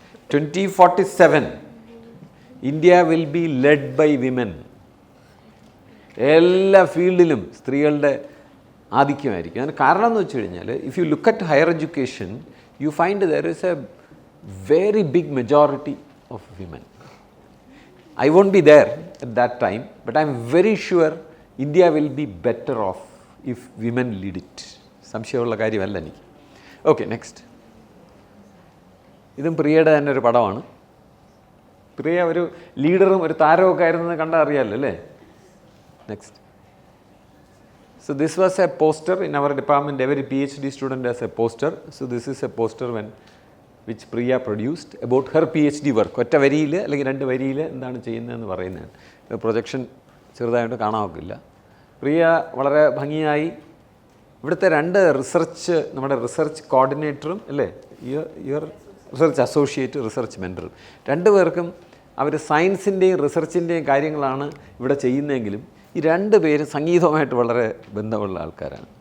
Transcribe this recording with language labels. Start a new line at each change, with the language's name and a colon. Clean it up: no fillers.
English: 2047 India will be led by women.
Malayalam: എല്ലാ ഫീൽഡിലും സ്ത്രീകളുടെ ആധിക്യമായിരിക്കും. അതിന് കാരണം എന്ന് വെച്ച് കഴിഞ്ഞാൽ,
English: If you look at higher education, you find there is a very big majority of women. I won't be there at that time, but I'm very sure India will be better off if women lead it.
Malayalam: സംശയമുള്ള കാര്യമല്ല എനിക്ക്. Okay, next. ഇതും പ്രിയയുടെ തന്നെ ഒരു പടമാണ്. പ്രിയ ഒരു ലീഡറും ഒരു താരമൊക്കെ ആയിരുന്നെന്ന് കണ്ടാൽ അറിയാമല്ലോ അല്ലേ?
English: Next. So this was a poster in our department. Every PhD student has a poster. So this is a poster which Priya produced about her PhD work.
Malayalam: ഒറ്റ വരിയിൽ അല്ലെങ്കിൽ 2 വരിയിൽ എന്താണ് ചെയ്യുന്നതെന്ന് പറയുന്നതാണ്. പ്രൊജക്ഷൻ ചെറുതായിട്ട് കാണാൻ ഒക്കില്ല. പ്രിയ വളരെ ഭംഗിയായി ഇവിടുത്തെ രണ്ട് നമ്മുടെ റിസർച്ച് കോർഡിനേറ്ററും അല്ലേ,
English: your research associate,
Malayalam: റിസർച്ച് മെൻറ്ററും, രണ്ടുപേർക്കും അവർ സയൻസിൻ്റെയും റിസർച്ചിൻ്റെയും കാര്യങ്ങളാണ് ഇവിടെ ചെയ്യുന്നതെങ്കിലും ഈ രണ്ട് പേര് സംഗീതവുമായിട്ട് വളരെ ബന്ധമുള്ള ആൾക്കാരാണ്.